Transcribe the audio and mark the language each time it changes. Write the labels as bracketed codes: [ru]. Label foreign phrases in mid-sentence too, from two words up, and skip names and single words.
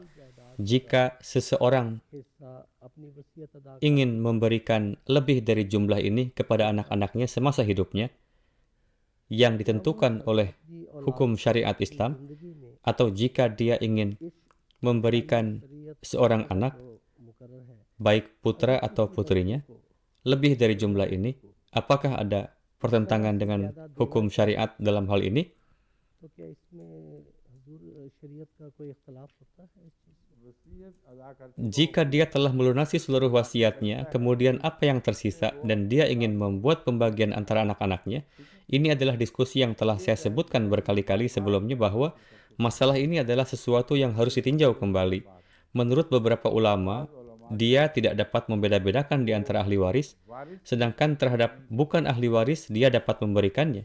[id] Jika seseorang ingin memberikan lebih dari jumlah ini kepada anak-anaknya semasa hidupnya, yang ditentukan oleh hukum syariat Islam, atau jika dia ingin memberikan seorang anak, baik putra atau putrinya, lebih dari jumlah ini, apakah ada bertentangan dengan hukum syariat dalam hal ini? [ur] تو کیا اس میں حضور شریعت کا کوئی اختلاف ہوتا ہے اس چیز میں? وصیت ادا کرتے [id] Jika dia telah melunasi seluruh wasiatnya, kemudian apa yang tersisa dan dia ingin membuat pembagian antara anak-anaknya, ini adalah diskusi yang telah saya sebutkan berkali-kali sebelumnya bahwa masalah ini adalah sesuatu yang harus ditinjau kembali. Menurut beberapa ulama, dia tidak dapat membeda-bedakan di antara ahli waris, sedangkan terhadap bukan ahli waris dia dapat memberikannya.